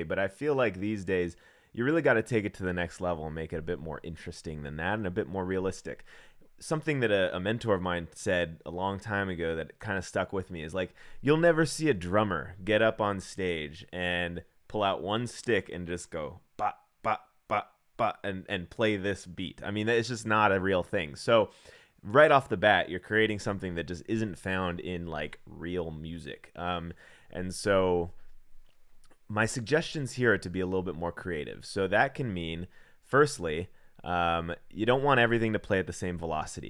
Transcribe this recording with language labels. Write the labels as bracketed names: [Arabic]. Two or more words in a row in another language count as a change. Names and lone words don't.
[English] But I feel like these days, you really got to take it to the next level and make it a bit more interesting than that and a bit more realistic. Something that a mentor of mine said a long time ago that kind of stuck with me is like, you'll never see a drummer get up on stage and pull out one stick and just go, ba, ba, ba, and play this beat. I mean, it's just not a real thing. So right off the bat, you're creating something that just isn't found in like real music. And so my suggestions here are to be a little bit more creative. So that can mean, firstly, you don't want everything to play at the same velocity.